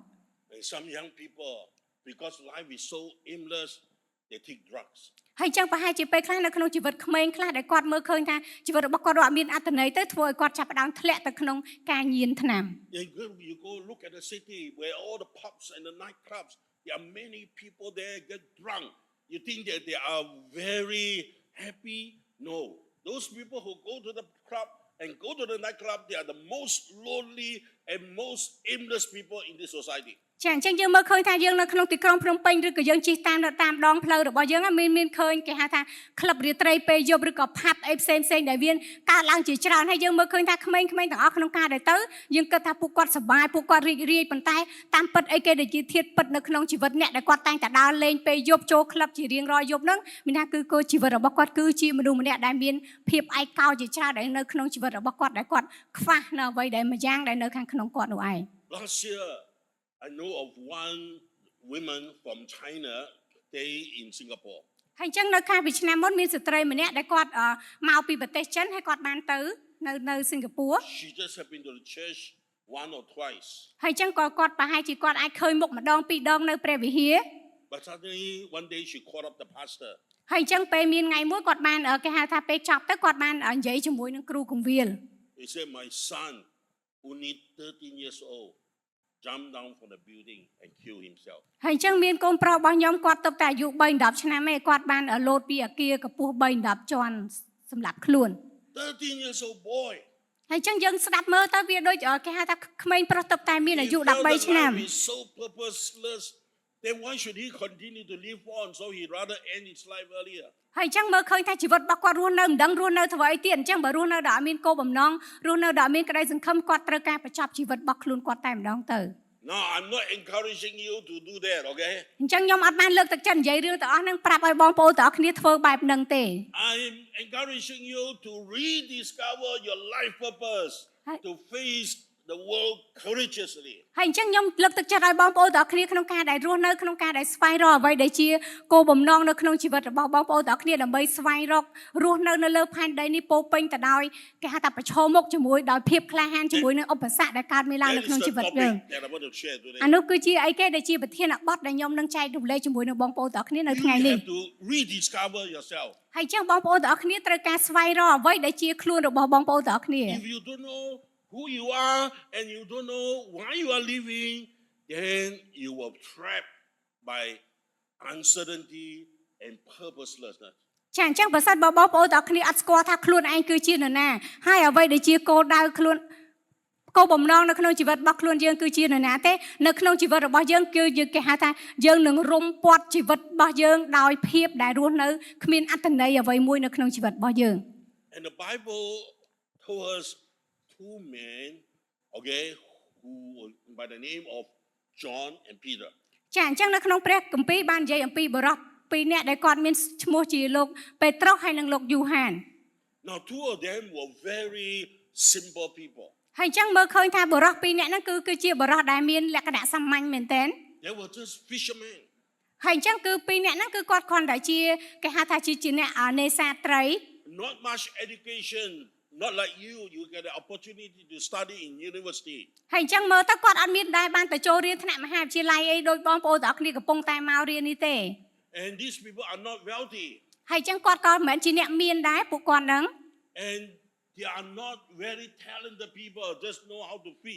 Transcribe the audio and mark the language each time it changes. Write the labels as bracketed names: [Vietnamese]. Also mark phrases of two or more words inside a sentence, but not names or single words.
[English] And some young people, because life is so aimless, they take drugs. [Khmer] ហើយចឹងប្រហែលជាពេលខ្លះនៅក្នុងជីវិតក្មេងខ្លះដែលគាត់មើលឃើញថាជីវិតរបស់គាត់អត់មានអត្ថន័យទៅធ្វើឲ្យគាត់ចាប់ផ្ដើមធ្លាក់ទៅក្នុងការញៀនថ្នាំ [English] You go look at the city where all the pubs and the nightclubs, there are many people there get drunk. You think that they are very happy? No. Those people who go to the club and go to the nightclub, they are the most lonely and most aimless people in this society. [Khmer] ចាអញ្ចឹងយើងមើលឃើញថាយើងនៅក្នុងទីក្រុងភ្នំពេញឬក៏យើងជិះតាមដងផ្លូវរបស់យើងមានឃើញគេហៅថាក្លឹបរាត្រីពេលយប់ឬក៏ផាប់អីផ្សេងដែលមានកើតឡើងជាច្រើនហើយយើងមើលឃើញថាក្មេងៗទាំងអស់ក្នុងការដែលទៅយើងគិតថាពួកគាត់សប្បាយពួកគាត់រីករាយប៉ុន្តែតាមពិតអីគេដែលជាធាតុពិតនៅក្នុងជីវិតអ្នកដែលគាត់តែងតែដើរលេងពេលយប់ចូលក្លឹបជារៀងរាល់យប់ហ្នឹងមានថាគឺជីវិតរបស់គាត់គឺជាមនុស្សម្នាក់ដែលមានភាពឯកោជាច្រើនដែលនៅក្នុងជីវិតរបស់គាត់ដែលគាត់ខ្វះនៅអ្វីដែលមួយយ៉ាងដែលនៅខាងក្នុងគាត់នោះឯង [English] Last year I know of one woman from China stay in Singapore. [Khmer] ហើយអញ្ចឹងនៅកាលពីឆ្នាំមុនមានស្ត្រីម្នាក់ដែលគាត់មកពីប្រទេសចិនហើយគាត់បានទៅនៅសិង្ហបុរី [English] She just have been to the church one or twice. [Khmer] ហើយអញ្ចឹងក៏គាត់ប្រហែលជាគាត់អាចឃើញមុខម្ដងពីរដងនៅព្រះវិហារ [English] But suddenly one day she called up the pastor. [Khmer] ហើយអញ្ចឹងពេលមានថ្ងៃមួយគាត់បានគេហៅថាពេលចប់ទៅគាត់បាននិយាយជាមួយនឹងគ្រូគង្វាល [English] He said my son only 13 years old jumped down from the building and killed himself. [Khmer] ហើយអញ្ចឹងមានកូនប្រុសរបស់ខ្ញុំគាត់ទៅតែអាយុ3-10ឆ្នាំឯងគាត់បានលោតពីអគារកម្ពស់3-10ជាន់សម្រាប់ខ្លួន [English] 13 years old boy. [Khmer] ហើយអញ្ចឹងយើងស្ដាប់មើលទៅវាដូចគេហៅថាក្មេងប្រុសទៅតែមានអាយុ13ឆ្នាំ [English] He's so purposeless. Then why should he continue to live on? So he rather end his life earlier. [Khmer] ហើយអញ្ចឹងមើលឃើញថាជីវិតរបស់គាត់រស់នៅមិនដឹងរស់នៅធ្វើអីទៀតអញ្ចឹងបើរស់នៅដោយអត់មានគោលបំណងរស់នៅដោយអត់មានក្តីសង្ឃឹមគាត់ត្រូវការបញ្ចប់ជីវិតរបស់ខ្លួនគាត់តែម្ដងទៅ [English] No, I'm not encouraging you to do that, okay? [Khmer] អញ្ចឹងខ្ញុំអត់បានលើកទឹកចិត្តនិយាយរឿងទាំងអស់ហ្នឹងប្រាប់ឲ្យបងប្អូនទាំងអស់គ្នាធ្វើបែបហ្នឹងទេ [English] I'm encouraging you to rediscover your life purpose, to face the world courageously. [Khmer] ហើយអញ្ចឹងខ្ញុំលើកទឹកចិត្តឲ្យបងប្អូនទាំងអស់គ្នាក្នុងការដែលរស់នៅក្នុងការដែលស្វែងរកអ្វីដែលជាគោលបំណងនៅក្នុងជីវិតរបស់បងប្អូនទាំងអស់គ្នាដើម្បីស្វែងរករស់នៅលើផែនដីនេះពោពេញទៅដោយគេហៅថាប្រឈមមុខជាមួយដោយភាពក្លាហានជាមួយនឹងឧបសគ្គដែលកើតមានឡើងនៅក្នុងជីវិតយើងអានោះគឺជាអីគេដែលជាប្រធានបទដែលខ្ញុំនឹងចែករំលែកជាមួយនឹងបងប្អូនទាំងអស់គ្នានៅថ្ងៃនេះ [English] You have to rediscover yourself. [Khmer] ហើយអញ្ចឹងបងប្អូនទាំងអស់គ្នាត្រូវការស្វែងរកអ្វីដែលជាខ្លួនរបស់បងប្អូនទាំងអស់គ្នា [English] If you don't know who you are and you don't know why you are living, then you will be trapped by uncertainty and purposelessness. [Khmer] ចាអញ្ចឹងបើសិនបងប្អូនទាំងអស់គ្នាអត់ស្គាល់ថាខ្លួនឯងគឺជានរណាហើយអ្វីដែលជាគោលដៅខ្លួនគោលបំណងនៅក្នុងជីវិតរបស់ខ្លួនយើងគឺជានរណាទេនៅក្នុងជីវិតរបស់យើងគឺយើងគេហៅថាយើងនឹងរុំព័ទ្ធជីវិតរបស់យើងដោយភាពដែលរស់នៅគ្មានអត្ថន័យអ្វីមួយនៅក្នុងជីវិតរបស់យើង [English] And the Bible told us two men, okay, who by the name of John and Peter. [Khmer] ចាអញ្ចឹងនៅក្នុងព្រះគម្ពីរបាននិយាយអំពីបរិសុទ្ធពីរនាក់ដែលគាត់មានឈ្មោះជាលោកពេត្រុសហើយនិងលោកយូហាន [English] Now two of them were very simple people. [Khmer] ហើយអញ្ចឹងមើលឃើញថាបរិសុទ្ធពីរនាក់ហ្នឹងគឺជាបរិសុទ្ធដែលមានលក្ខណៈសាមញ្ញមែនទែន [English] They were just fishermen. [Khmer] ហើយអញ្ចឹងគឺពីរនាក់ហ្នឹងគឺគាត់គ្រាន់តែជាគេហៅថាជាអ្នកនេសាទត្រី [English] Not much education, not like you get the opportunity to study in university. [Khmer] ហើយអញ្ចឹងមើលទៅគាត់អត់មានដែរបានទៅចូលរៀនថ្នាក់មហាវិទ្យាល័យអីដូចបងប្អូនទាំងអស់គ្នាកំពុងតែមករៀននេះទេ [English] And these people are not wealthy. [Khmer] ហើយអញ្ចឹងគាត់ក៏មិនមែនជាអ្នកមានដែរពួកគាត់ហ្នឹង [English] And they are not very talented people, just know how to fish.